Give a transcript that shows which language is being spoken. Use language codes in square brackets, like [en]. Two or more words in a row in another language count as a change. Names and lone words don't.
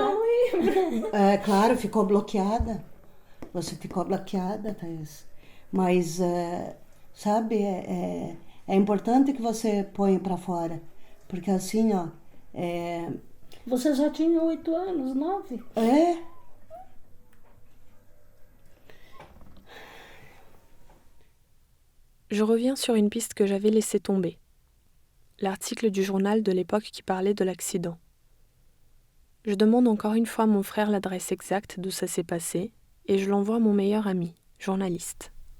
[pt] Eu não lembro. claro, ficou bloqueada. Você ficou bloqueada, Thaís. Mas, sabe, é importante que você ponha para fora. Porque assim, ó... Você já tinha 8 anos, 9? [fr] Je reviens sur une piste que j'avais laissée tomber. L'article du journal de l'époque qui parlait de l'accident. Je demande encore une fois à mon frère l'adresse exacte d'où ça s'est passé et je l'envoie à mon meilleur ami, journaliste.